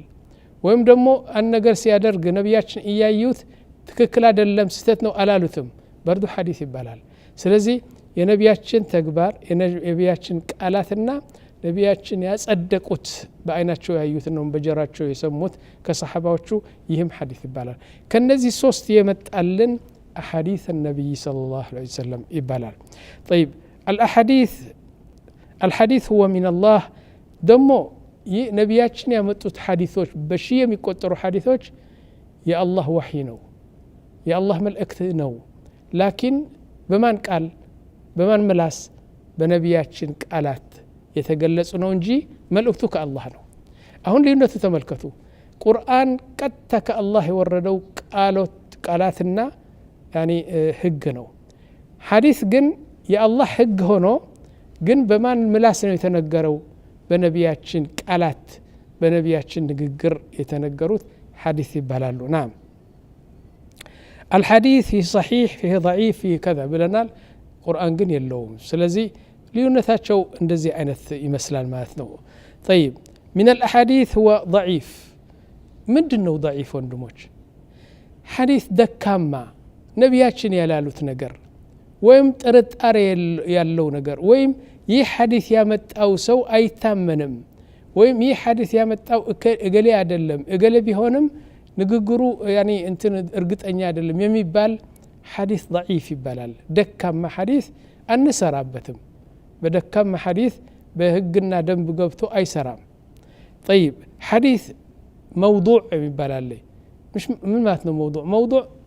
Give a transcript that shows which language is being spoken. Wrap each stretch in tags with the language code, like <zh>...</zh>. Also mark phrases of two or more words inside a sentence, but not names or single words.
<am>ወይም ደግሞ አንድ ነገር ሲያደርግ ነቢያችን እያዩት ትክክል አይደለም ስህተት ነው አላሉትም በርዱ ሐዲስ ይባላል ስለዚህ የነቢያችን ተግባር የነቢያችን ቃላትና ነቢያችን ያጸደቁት በአይናቸው ያዩት ነው በጀራቸው የሰሙት ከሰሃባዎቹ ይህም ሐዲስ ይባላል ከነዚህ ሶስት የመጣልን</am> <ar>أحاديث النبي صلى الله عليه وسلم</ar> <am>ይባላል طيب</am> <ar>الحديث هو من الله</ar> <am>ደሞ ነቢያችን ያመጡት ሐዲሶች በሺ የሚቆጠሩ ሐዲሶች የአላህ ወህይ ነው የአላህ መልእክት ነው ላኪን በማን ቃል በማን ምላስ በነቢያችን ቃላት የተገለጹ ነው እንጂ መልእክቱ ከአላህ ነው አሁን ልዩነቱ ተመልከቱ ቁርአን ቀጥታ ከአላህ የወረደው ቃላትና ያኒ ህግ ነው ሐዲስ ግን የአላህ ህግ ሆኖ ግን በማን ምላስ ነው የተነገረው በነቢያችን ቃላት በነቢያችን ንግግር የተነገሩት ሐዲስ ይባላሉ ናም</am> <ar>الحديث فيه صحيح فيه ضعيف فيه كذا</ar> <am>ብለናል ቁርአን ግን የለውም ስለዚህ ልዩነታቸው እንደዚህ አይነት ይመስላል ማለት ነው</am> <ar>طيب من الاحاديث هو ضعيف</ar> <am>ምንድነው ضعيف ወንድሞች ሐዲስ ደካማ ነቢያችን ያላሉት ነገር ወይም ጥርጣሬ ያለው ነገር ወይም ይህ ሐዲስ ያመጣው ሰው አይታመንም ወይም ይህ ሐዲስ ያመጣው እገሌ አይደለም እገሌ ቢሆንም ንግግሩ ያኒ እንትን እርግጠኛ አይደለም የሚባል ሐዲስ ضعيف ይባላል ደካማ ሐዲስ አንሰራበትም በደካማ ሐዲስ በህግና ደንብ ገብቶ አይሰራም طيب ሐዲስ موضوع ይባላል مش ምን ማለት ነው موضوع</am>